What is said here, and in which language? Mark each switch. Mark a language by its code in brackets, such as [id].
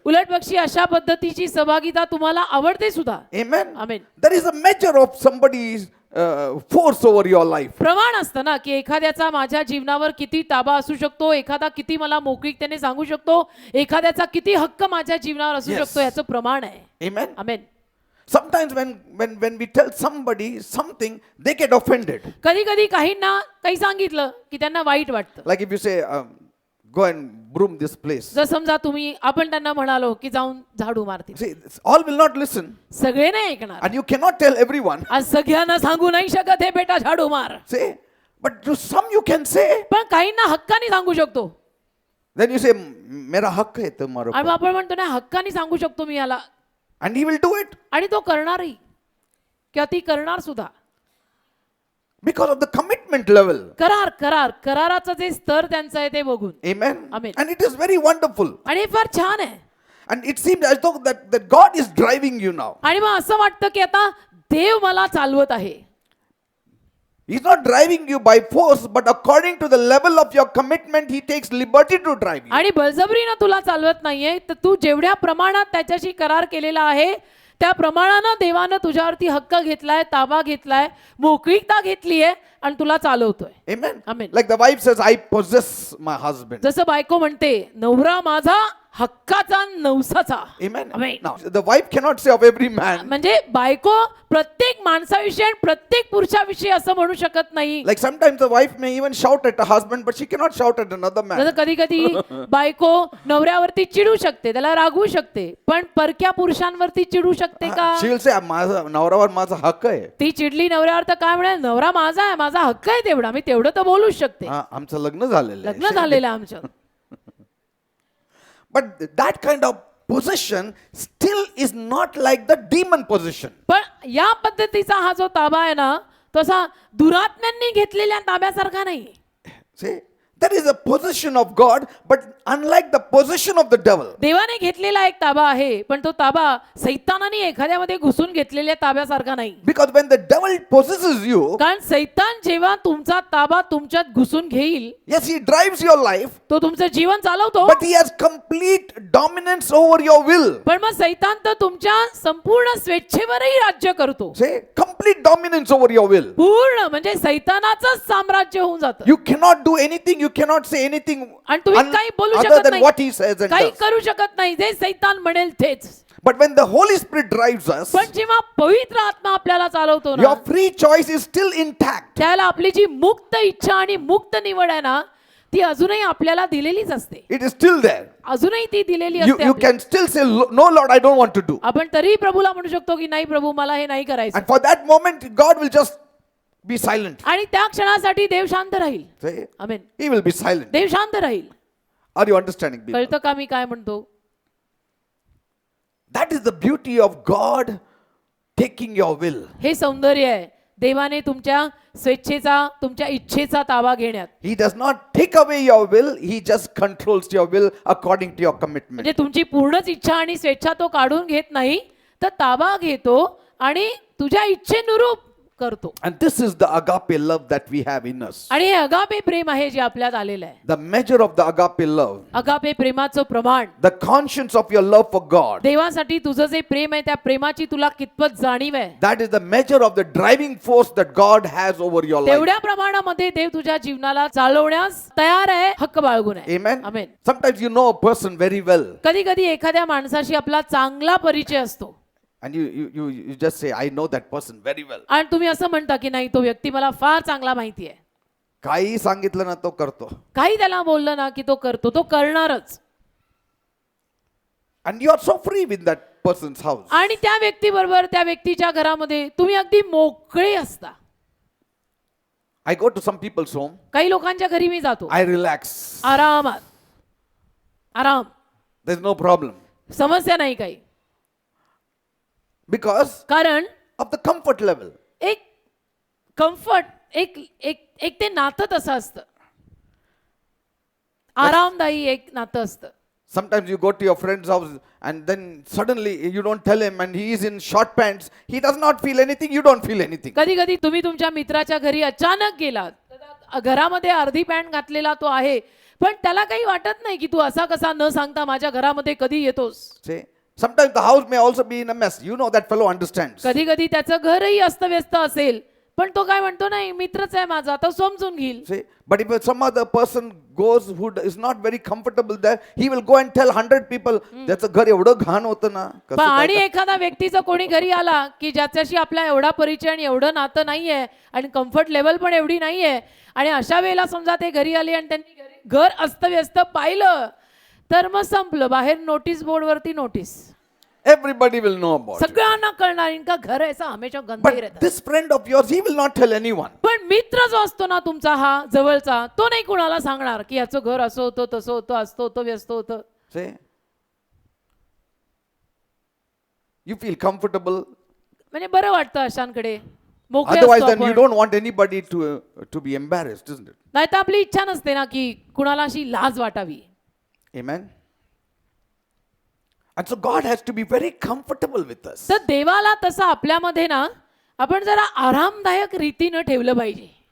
[mr] उलट पक्षी अशा पद्धतीची सहभागिता तुम्हाला आवडते सुद्धा. [en] Amen. Amen. There is a measure of somebody's force over your life. [mr] प्रमाण असतं ना की एखाद्याचा माझ्या जीवनावर किती ताबा असू शकतो, एखादा किती मला मोकळीकतेने सांगू शकतो, एखाद्याचा किती हक्क माझ्या जीवनावर असू [en] Yes. [mr] शकतो याचं प्रमाण आहे. [en] Amen. [mr] Amen. [en] Sometimes when we tell somebody something, they get offended. [mr] कधी कधी काहींना काही सांगितलं की त्यांना वाईट वाटतं. [en] Like if you say, go and broom this place. [mr] जर समजा आपण त्यांना म्हणालो की जाऊन झाडू मारतील, [en] See, all will not listen. [mr] सगळे नाही ऐकणार. [en] And you cannot tell everyone. [mr] आज सगळ्यांना सांगू नाही शकत हे बेटा झाडू मार, [en] Say, but to some you can say. [mr] पण काहींना हक्काने सांगू शकतो. [en] Then you say, [hi] मेरा हक है तुम्हारे [mr] आणि मग [hi] ऊपर. [mr] आपण म्हणतो ना हक्काने सांगू शकतो मी याला, [en] And he will do it [mr] आणि तो करणारही किंवा ती करणार सुद्धा. [en] because of the commitment level. [mr] कराराचं जे स्तर त्यांचं आहे ते बघून. [en] Amen. Amen. And it is very wonderful. [mr] आणि हे फार छान आहे. [en] And it seems as though that God is driving you now. [mr] आणि मग असं वाटतं की आता देव मला चालवत आहे. [en] He's not driving you by force, but according to the level of your commitment, he takes liberty to drive you. [mr] आणि बळजबरीनं तुला चालवत नाहीये, तर तू जेवढ्या प्रमाणात त्याच्याशी करार केलेला आहे त्या प्रमाणानं देवानं तुझ्यावरती हक्क घेतलाय, ताबा घेतलाय, मोकळीकता घेतली आहे आणि तुला चालवतोय. [en] Amen. Amen. Like the wife says, I possess my husband. [mr] जसं बायको म्हणते नवरा माझा हक्काचा नवसाचा. [en] Amen. Amen. Now, the wife cannot say of every man, [mr] म्हणजे बायको प्रत्येक माणसाविषयी आणि प्रत्येक पुरुषाविषयी असं म्हणू शकत नाही. [en] like sometimes the wife may even shout at a husband, but she cannot shout at another man. [mr] जसं कधी कधी बायको नवऱ्यावरती चिडू शकते, त्याला रागवू शकते, पण परक्या पुरुषांवरती चिडू शकते का? [en] She will say, [mr] माझा नवऱ्यावर माझा हक्क आहे. ती चिडली नवऱ्यावर तर काय म्हणाल, नवरा माझा आहे, माझा हक्क आहे तेवढा, मी तेवढं तर बोलूच शकते, आमचं लग्न झालेलं लग्न आहे. झालेलं आहे आमचं. [en] But that kind of possession still is not like the demon possession. [mr] पण या पद्धतीचा हा जो ताबा आहे ना, तसा दुरात्म्यांनी घेतलेल्या ताब्यासारखा नाही. [en] See, there is a possession of God, but unlike the possession of the devil. [mr] देवाने घेतलेला एक ताबा आहे, पण तो ताबा सैतानाने एखाद्यामध्ये घुसून घेतलेल्या ताब्यासारखा नाही. [en] Because when the devil possesses you, [mr] कारण सैतान जेव्हा तुमचा ताबा तुमच्यात घुसून घेईल, [en] yes, he drives your life, [mr] तो तुमचं जीवन चालवतो, [en] but he has complete dominance over your will. [mr] पण मग सैतान तर तुमच्या संपूर्ण स्वेच्छेवरही राज्य करतो. [en] Say, complete dominance over your will. [mr] पूर्ण म्हणजे सैतानाचंच साम्राज्य होऊन जातं. [en] You cannot do anything, you cannot say anything [mr] आणि तुम्ही काही बोलू [en] other [mr] शकत [en] than [mr] नाही, [en] what he says and [mr] काही [en] does. [mr] करू शकत नाही, जे सैतान म्हणेल तेच. [en] But when the Holy Spirit drives us, [mr] पण जेव्हा पवित्र आत्मा आपल्याला चालवतो ना, [en] your free choice is still intact. [mr] त्याला आपली जी मुक्त इच्छा आणि मुक्त निवड आहे ना, ती अजूनही आपल्याला दिलेलीच असते. [en] It is still there. [mr] अजूनही ती दिलेली [en] You [mr] असते [en] you [mr] आपल्याला. [en] can still say, no Lord, I don't want to do. [mr] आपण तरी प्रभूला म्हणू शकतो की नाही प्रभू मला हे नाही करायचं. [en] And for that moment, God will just be silent. [mr] आणि त्या क्षणासाठी देव शांत राहील. [en] Say, [mr] amen. [en] he will be silent. [mr] देव शांत राहील. [en] Are you understanding me? [mr] कळतं का मी काय म्हणतो? [en] That is the beauty of God taking your will. [mr] हे सौंदर्य आहे देवाने तुमच्या स्वेच्छेचा, तुमच्या इच्छेचा ताबा घेण्यात. [en] He does not take away your will, he just controls your will according to your commitment. [mr] म्हणजे तुमची पूर्णच इच्छा आणि स्वेच्छा तो काढून घेत नाही, तर ताबा घेतो आणि तुझ्या इच्छेनुरूप करतो. [en] And this is the agape love that we have in us. [mr] आणि हे अगापे प्रेम आहे जे आपल्यात आलेलं आहे. [en] The measure of the agape love, [mr] agape प्रेमाचं प्रमाण, [en] the conscience of your love for God. [mr] देवासाठी तुझं जे प्रेम आहे त्या प्रेमाची तुला कितपत जाणीव आहे, [en] That is the measure of the driving force that God has over your life. [mr] तेवढ्या प्रमाणामध्ये देव तुझ्या जीवनाला चालवण्यास तयार आहे, हक्क बाळगून आहे. [en] Amen. [mr] Amen. [en] Sometimes you know a person very well [mr] कधी कधी एखाद्या माणसाशी आपला चांगला परिचय असतो [en] and you just say, I know that person very well. [mr] आणि तुम्ही असं म्हणता की नाही तो व्यक्ती मला फार चांगला माहिती आहे. काही सांगितलं ना तो करतो. काही त्याला बोललं ना की तो करतो, तो करणारच. [en] And you are so free with that person's house. [mr] आणि त्या व्यक्तीबरोबर त्या व्यक्तीच्या घरामध्ये तुम्ही अगदी मोकळे असता. [en] I go to some people's home, [mr] काही लोकांच्या घरी मी जातो, [en] I relax. [mr] आरामात, आराम, [en] There's no problem. [mr] समस्या नाही काही. [en] Because [mr] कारण [en] of the comfort level. [mr] एक कम्फर्ट, एक एक एक ते नातं तसं असतं. आरामदायी एक नातं असतं. [en] Sometimes you go to your friend's house and then suddenly you don't tell him and he is in short pants. He does not feel anything, you don't feel anything. [mr] कधी कधी तुम्ही तुमच्या मित्राच्या घरी अचानक गेलात, घरामध्ये अर्धी पॅन्ट घातलेला तो आहे, पण त्याला काही वाटत नाही की तू असा कसा न सांगता माझ्या घरामध्ये कधी येतोस. [en] See? Sometimes the house may also be in a mess. You know that fellow understands. [mr] कधी कधी त्याचं घरही अस्तव्यस्त असेल, पण तो काय म्हणतो, नाही मित्रच आहे माझा, तो समजून घेईल. [en] See? But if some other person goes who is not very comfortable there, he will go and tell 100 people, [mr] त्याचं घर एवढं घाण होतं ना. कसं पण काय आणि एखादा व्यक्तीचं कोणी घरी आला की ज्याच्याशी आपला एवढा परिचय आणि एवढं नातं नाहीये आणि कम्फर्ट लेवल पण एवढी नाहीये, आणि अशा वेळेला समजा ते घरी आले आणि त्यांनी घर अस्तव्यस्त पाहिलं, तर मग संपलं. बाहेर notice बोर्डवरती notice, [en] Everybody will know about it. [mr] सगळ्यांना कळणार, [hi] इनका घर ऐसा हमेशा गंदा ही [en] But [hi] रहता. [en] this friend of yours, he will not tell anyone. [mr] पण मित्र जो असतो ना तुमचा हा जवळचा, तो नाही कुणाला सांगणार की याचं घर असं होतं तसं होतं असतं होतं व्यस्त होतं. [en] See? You feel comfortable. [mr] म्हणजे बरं वाटतं अशांकडे, मोकळे [en] Otherwise, [mr] असतो [en] then you [mr] आपण. [en] don't want anybody to be embarrassed, isn't it? [mr] नाही तर आपली इच्छा नसते ना की कुणाला अशी लाज वाटावी. [en] Amen. And so God has to be very comfortable with us. [mr] तर देवाला तसं आपल्यामध्ये ना आपण जरा आरामदायक रीतीनं ठेवलं पाहिजे